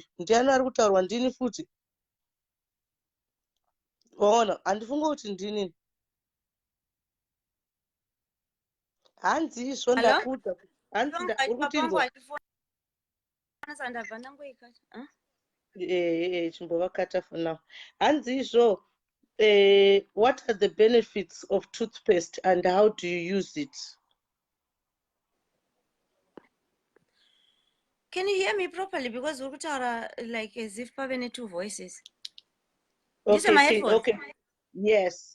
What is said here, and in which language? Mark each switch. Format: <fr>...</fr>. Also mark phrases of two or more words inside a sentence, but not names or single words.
<sn>Ndiani ari kutaurwa ndini futi. Waona handifunga kuti ndini. Hanzi izvo ndakuudza. Hanzi uri kutinzwa. Chimbovakata</sn> <en>for now.</en> <sn>Hanzi izvo</sn> <en>what are the benefits of toothpaste and how do you use it? Can you hear me properly? Because we're like as if pavene two voices. Okay. Yes.</en>